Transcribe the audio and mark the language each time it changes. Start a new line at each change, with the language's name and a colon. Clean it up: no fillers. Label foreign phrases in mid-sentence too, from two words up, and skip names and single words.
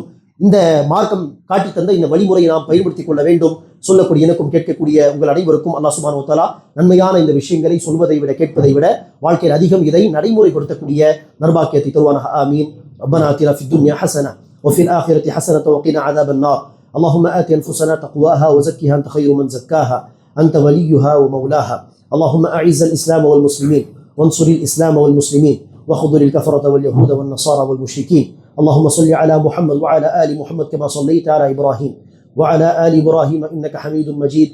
Tamil: இந்த மார்க்கம் காட்டி தந்த இந்த வழிமுறையை நாம் பயன்படுத்திக் கொள்ள வேண்டும். சொல்லக்கூடிய எனக்கும் கேட்கக்கூடிய உங்கள் அனைவருக்கும்
Arabic: الله سبحانه وتعالى
Tamil: நன்மையான இந்த விஷயங்களை சொல்வதை விட கேட்பதை விட வாழ்க்கையில் அதிகம் இதை நடைமுறைப்படுத்தக்கூடிய நர்பாக்கியத்தை தருவானாக. ஆமீன்.
Arabic: ربنا آتنا في الدنيا حسنة وفي الآخرة حسنة وقنا عذاب النار. اللهم آت أنفسنا تقواها وزكها أنت خير من زكاها أنت وليها ومولاها. اللهم أعز الإسلام والمسلمين وانصر الإسلام والمسلمين وخذل الكفرة واليهود والنصارى والمشركين. اللهم صل على محمد وعلى آل محمد كما صليت على إبراهيم وعلى آل إبراهيم إنك حميد مجيد.